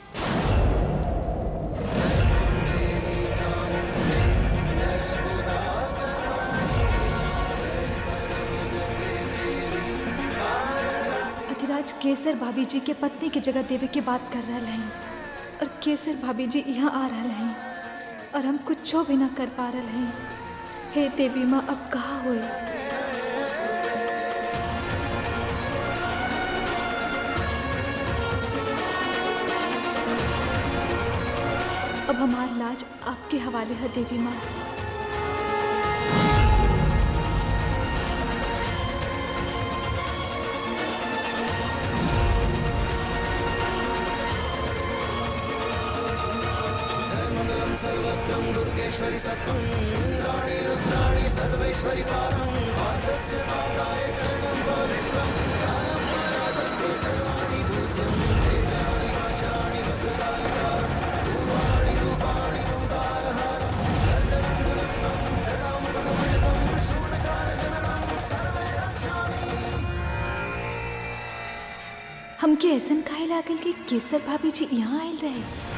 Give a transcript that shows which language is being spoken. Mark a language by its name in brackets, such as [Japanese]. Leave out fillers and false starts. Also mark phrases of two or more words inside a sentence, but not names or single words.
[Bhojpuri] अधिराज केसर भाभी जी के पत्नी के जगह देवे के बात कर रहा हैं और केसर भाभी जी यहाँ आ रहा हैं और हम कुछ भी ना कर पा रहा हैं। हे देवी माँ, अब कहाँ हुई? अब हमार लाज आपके हवाले है देवी माँ। [Sanskrit] सर्वत्रं दुर्गेश्वरी सत्त्वं इंद्राणी रुद्राणी सर्वेश्वरी पारं पादस्य पादाय चरणं पवित्रं दानं पराशक्ति सर्वाणि पूज्यं देव्यानि भाषाणि भद्रकालिकारं पूर्वाणि रूपाणि ओंकारहारं गर्जनं गुरुत्वं जटां पटमणितं शून्यकारजननं सर्वे रक्षामि। [Bhojpuri] हमके ऐसन काहे लागल कि केसर भाभी जी यहाँ आयल रहे?